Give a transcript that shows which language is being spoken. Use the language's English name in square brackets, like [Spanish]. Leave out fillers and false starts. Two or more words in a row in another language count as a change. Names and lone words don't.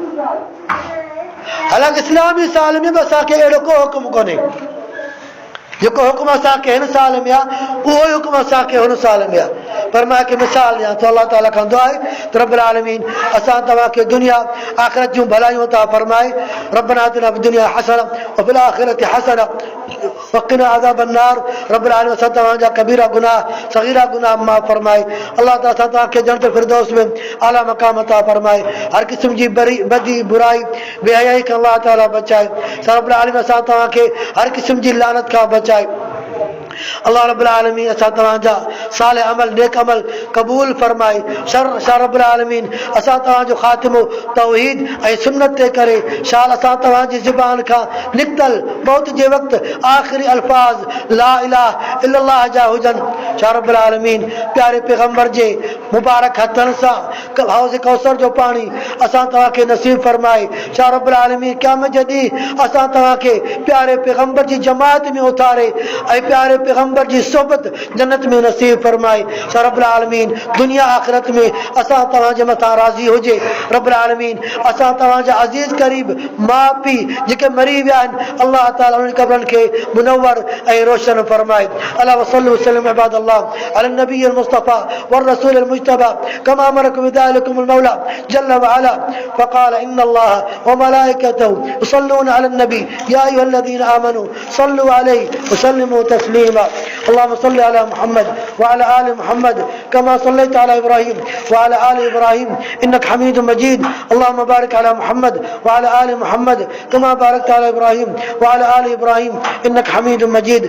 [Sindhi] हालांकि इस्लामी साल में बि असांखे अहिड़ो को हुकुम कोन्हे। जेको हुकुम असांखे हिन साल में आहे उहो ई हुकुम असांखे हुन साल में आहे। पर मां हिकु मिसाल ॾियां थो, अलाह ताला खां दुआ आहे त रब्बुल आलमीन असां तव्हांखे दुनिया आख़िरत जूं भलायूं था फरमाए। [Arabic] ربنا آتنا في الدنيا حسنة وفي الآخرة حسنة وقنا عذاب النار. [Sindhi] रब्बुल आलमीन असां तव्हांजा कबीरा गुनाह सगीरा गुनाह माफ़ फरमाए। अलाह ताला असां तव्हांखे जन्नत फिरदौस में आला मक़ाम अता फरमाए। हर क़िस्म जी बदी बुराई बेहयाई खां अलाह ताला बचाए। रब्बुल आलमीन असां तव्हांखे हर क़िस्म जी लानत खां बचाए। अल्लाह रब्बुल आलमीन असां तव्हांजा साले अमल नेक अमल क़बूल फरमाए। शाह रब्बुल आलमीन असां तव्हांजो ख़ात्मो तौहीद ऐं सुन्नत ते करे। शाह असां तव्हांजी ज़ुबान खां निकितल मौत जे वक़्तु आख़िरी अल्फाज़ [Arabic] لا إله إلا الله [Sindhi] जा हुजनि। शाह रब्बुल आलमीन प्यारे पैगंबर जे मुबारक हथनि सां हौज़ कौसर जो पाणी असां तव्हांखे नसीब फरमाए। शाह रब्बुल आलमीन क़यामत जे ॾींहुं असां तव्हांखे प्यारे पैगंबर जी जमात में उतारे ऐं प्यारे पैगंबर जी सोबत जन्नत में नसीब फरमाए। शाह रब्बुल आलमीन दुनिया आख़िरत में असां तव्हांजे मथां राज़ी हुजे। रब्बुल आलमीन असां तव्हांजा अज़ीज़ क़रीब माउ पीउ जेके मरी विया आहिनि, अल्लाह ताला उन्हनि क़ब्रनि खे मुनव्वर ऐं रोशन फरमाए। [Arabic] ألا وصلوا وسلموا عباد الله على النبي المصطفى والرسول المجتبى كما أمركم بذلكم المولى جل وعلا فقال إن الله وملائكته يصلون على النبي يا أيها الذين آمنوا صلوا عليه وسلموا تسليما. اللهم صل على محمد وعلى آل محمد كما صليت على إبراهيم وعلى آل إبراهيم إنك حميد مجيد. اللهم بارك على محمد وعلى آل محمد كما باركت على إبراهيم وعلى آل إبراهيم إنك حميد مجيد.